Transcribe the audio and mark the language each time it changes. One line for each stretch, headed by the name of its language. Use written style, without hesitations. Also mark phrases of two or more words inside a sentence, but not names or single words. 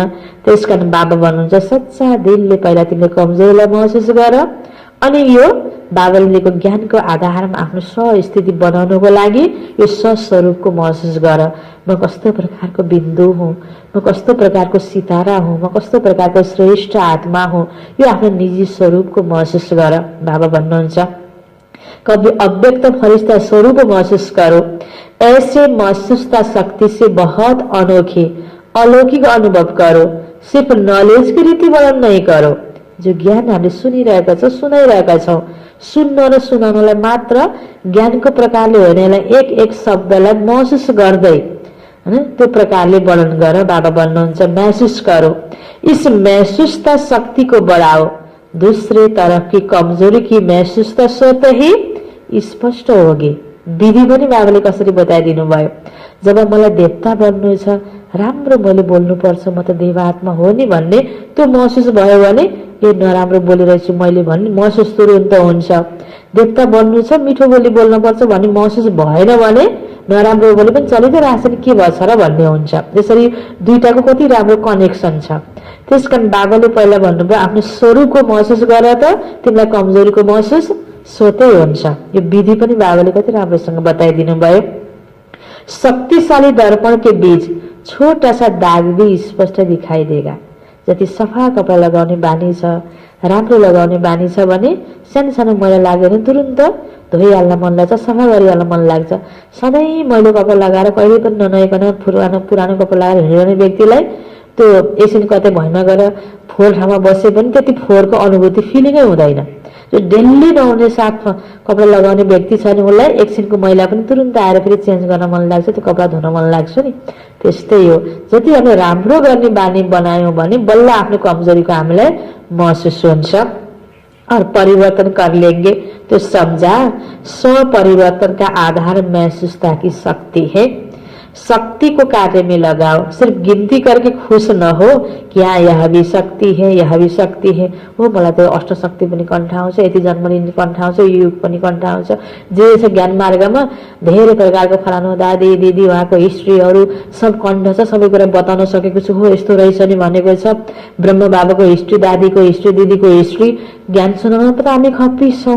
Nepali: त्यसकारण बाबा भन्नुहुन्छ सच्चा दिलले पहिला तिमीले कमजोरीलाई महसुस गर, अनि यो बाबाले दिएको ज्ञानको आधारमा आफ्नो स्वस्थिति बनाउनको लागि यो स्वस्वरूपको महसुस गर। म कस्तो प्रकारको बिन्दु हुँ, म कस्तो प्रकारको सितारा हुँ, म कस्तो प्रकारको श्रेष्ठ आत्मा हुँ, यो आफ्नो निजी स्वरूपको महसुस गर। बाबा भन्नुहुन्छ
Hindi: कभी अव्यक्त फरिश्ता स्वरूप महसूस करो। ऐसे महसूसता शक्ति से बहुत अनोखी अलौकिक अनुभव करो। सिर्फ नॉलेज की रीति वर्णन नहीं करो।
Nepali: जो ज्ञान हामीले सुनिरहेका छौँ, सुनाइरहेका छौँ, सुन्न र सुनाउनलाई मात्र ज्ञानको प्रकारले होइन, यसलाई एक एक शब्दलाई महसुस गर्दै हैन त्यो प्रकारले वर्णन गर। बाबा भन्नुहुन्छ
Hindi: महसूस करो। इस महसूसता शक्ति को बढ़ाओ। दूसरे तरफ की कमजोरी की महसूसता स्वतः ही स्पष्ट होगी।
Nepali: विधि पनि बाबाले कसरी बताइदिनु भयो। जब मलाई देवता बन्नु छ, राम्रो मैले बोल्नुपर्छ, म त देवात्मा हो नि भन्ने त्यो महसुस भयो भने यो नराम्रो बोलिरहेछु मैले भन्ने महसुस तुरुन्त हुन्छ। देवता बन्नु छ, मिठो बोली बोल्नुपर्छ भन्ने महसुस भएन भने नराम्रो बोली पनि चलिँदै रहेछ नि के भएछ र भन्ने हुन्छ। त्यसरी दुईटाको कति राम्रो कनेक्सन छ। त्यसकारण बाबाले पहिला भन्नुभयो आफ्नो स्वरूपको महसुस गर त तिमीलाई कमजोरीको महसुस स्वतै हुन्छ। यो विधि पनि बाबाले कति राम्रोसँग बताइदिनु भयो।
Hindi: शक्तिशाली दर्पण के बीच छोटा सा दाग भी स्पष्ट दिखाई देगा।
Nepali: जति सफा कपडा लगाउने बानी छ, राम्रो लगाउने बानी छ भने सानो सानो मैला लाग्यो भने तुरुन्त धोइहाल्न मन लाग्छ, सफा गरिहाल्न मन लाग्छ। सधैँ मैलो कपडा लगाएर कहिले पनि ननयाइकन पुरानो कपडा लगाएर हिँड्ने व्यक्तिलाई त्यो एकछिन कतै भैमा गएर फोहोर ठाउँमा बसे पनि त्यति फोहोरको अनुभूति फिलिङै हुँदैन। जो डेली नहुने साफ कपडा लगाउने व्यक्ति छ नि उसलाई एकछिनको मैला पनि तुरुन्त आएर फेरि चेन्ज गर्न मन लाग्छ, त्यो कपडा धुन मन लाग्छ नि। त्यस्तै हो, जति हामीले राम्रो गर्ने बानी बनायौँ भने बल्ल आफ्नो कमजोरीको हामीलाई महसुस हुन्छ
Hindi: और परिवर्तन कर लेंगे। तो समझा, स्व परिवर्तन का आधार महसूसता की शक्ति है। शक्ति को कार्य में लगाओ। सिर्फ गिनती करके खुश न हो कि हाँ यह भी शक्ति है, यह भी शक्ति है,
Nepali: हो मलाई त अष्टशक्ति पनि कण्ठ आउँछ, यति जन्मलिनी कण्ठ आउँछ, यो युग पनि कण्ठ आउँछ। जे छ ज्ञान मार्गमा धेरै प्रकारको फलानु दादी दिदी उहाँको हिस्ट्रीहरू सब कण्ठ छ, सबै कुरा बताउन सकेको छु। हो यस्तो रहेछ नि भनेको छ। ब्रह्म बाबाको हिस्ट्री, दादीको हिस्ट्री, दिदीको हिस्ट्री ज्ञान सुनाउन त हामी खप्पिस छौँ।